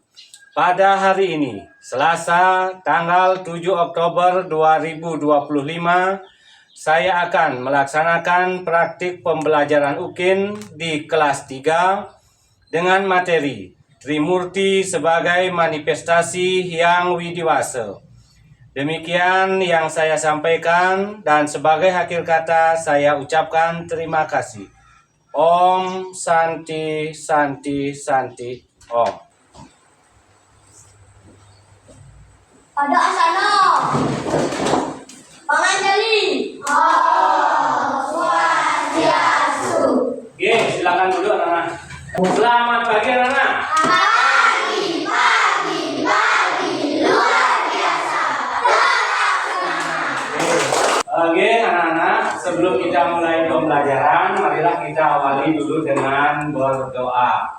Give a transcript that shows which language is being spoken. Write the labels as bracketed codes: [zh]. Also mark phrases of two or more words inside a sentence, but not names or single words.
[id] Pada hari ini, Selasa, tanggal 7 Oktober 2025, saya akan melaksanakan praktik pembelajaran UKIN di kelas 3 dengan materi Trimurti sebagai manifestasi Hyang Widiwasa. Demikian yang saya sampaikan, dan sebagai akhir kata saya ucapkan terima kasih. [sa] Om Santi Santi Santi Om. [id] Pada asana Panganjali [sa] Om Swastiastu. [id] Oke, silakan duduk anak-anak. Selamat pagi anak-anak. Oke anak-anak, sebelum kita mulai pembelajaran, marilah kita awali dulu dengan berdoa.